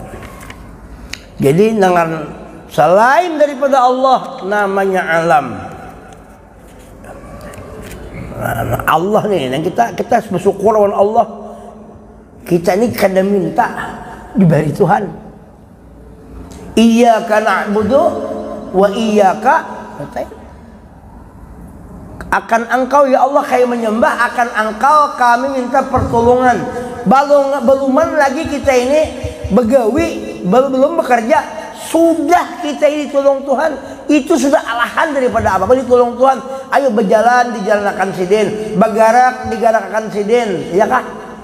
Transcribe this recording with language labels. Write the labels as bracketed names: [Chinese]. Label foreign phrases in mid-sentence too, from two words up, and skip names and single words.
[Banjar] Jadi dengan selain daripada Allah namanya alam. Allah nih, yang kita bersyukur lawan Allah. Kita ini kada minta diberi Tuhan. [Arabic] إياك نعبد وإياك نستعين. [Banjar] Akan engkau ya Allah kami menyembah, akan engkau kami minta pertolongan. Beluman lagi kita ini begawi, belum bekerja, sudah kita ini tolong Tuhan. Itu sudah alahan daripada apa? Ditolong Tuhan. Ayo berjalan, dijalankan sidin, bergerak, digerakkan sidin, ya kah?